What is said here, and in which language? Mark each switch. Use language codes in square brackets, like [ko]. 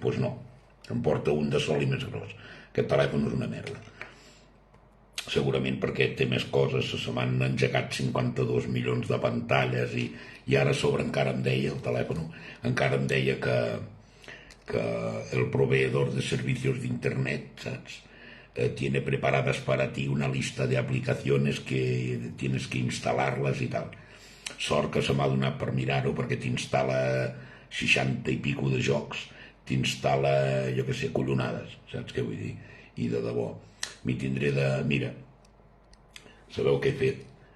[ca] Doncs no, em porta un de sol i més gros. Aquest telèfon és una merda. Segurament perquè té més coses, se m'han engegat 52 milions de pantalles i ara a sobre encara em deia el telèfon, encara em deia que [es] el proveedor de servicios de internet, ¿sabes? Tiene preparadas para ti una lista de aplicaciones que tienes que instalarlas [ca] i tal. Sort que se m'ha donat per mirar-ho, perquè t'instal·la 60 i pico de jocs, t'instal·la, jo què sé, collonades, saps què vull dir? I de debò, m'hi tindré de... Mira, sabeu què he fet?